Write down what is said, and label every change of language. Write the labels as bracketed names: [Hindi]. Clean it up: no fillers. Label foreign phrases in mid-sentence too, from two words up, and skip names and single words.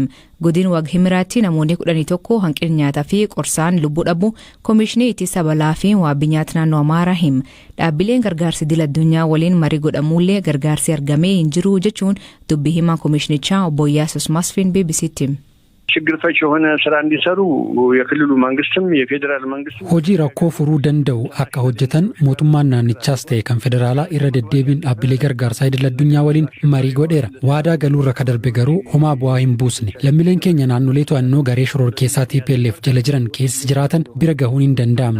[Oromo] Godina Wag-Himiraatti namoonni 11 hanqina nyaataa fi qorsaan lubbuu dhabu Koomishinii Ittisa Balaa fi Wabii Nyaata Naannoo Amaaraa hima. Dhaabbileen gargaarsa idil-addunyaa waliin marii godhamuullee gargaarsi argamee hin jiru jechuun dubbii himaa Koomishinichaa obbo Iyyaasuus Masfiin BBC'tti hima. [Amharic] ችግር ፈች የሆነ ስራ እንዲሰሩ የክልሉ መንግስትም የፌደራል መንግስትም [Oromo] hojii rakkoo furuu danda'u akka hojjetan mootummaan naannichaas ta'e kan federaalaa irra deddeebiin dhaabbilee gargaarsaa idil-addunyaa waliin marii godheera. Waadaa galuurra ka darbe garuu homaa bu'aa hin buusne. Lammiileen keenya naannolee to'annoo garee shororkeessaa TPLF jala jiran keessa jiraatan bira gahuun hin danda'amne.